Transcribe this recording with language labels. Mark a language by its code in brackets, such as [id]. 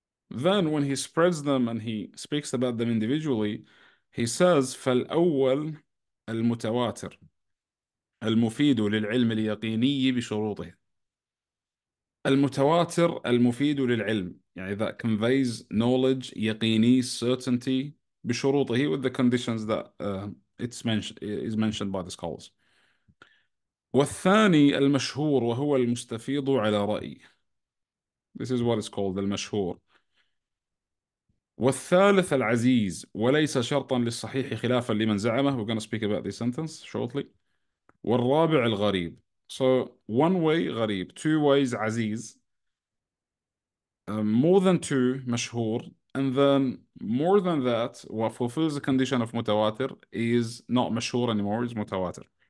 [en] Then when he spreads them and he speaks about them individually, he says [ar] فالأول المتواتر المفيد للعلم اليقيني بشروطه. المتواتر المفيد للعلم, [en] يعني that conveys knowledge, يقيني, certainty, بشروطه, with the conditions that is mentioned by the scholars. [ar] والثاني المشهور وهو المستفيض على رأي. [en] This is what is called المشهور. [ar] والثالث العزيز وليس شرطا للصحيح خلافا لمن زعمه. [en] We're going to speak about this sentence shortly. [ar] والرابع الغريب. [en] So one way غريب, two ways عزيز, more than two مشهور, and then more than that what fulfills the condition of متواتر is not مشهور anymore, is متواتر.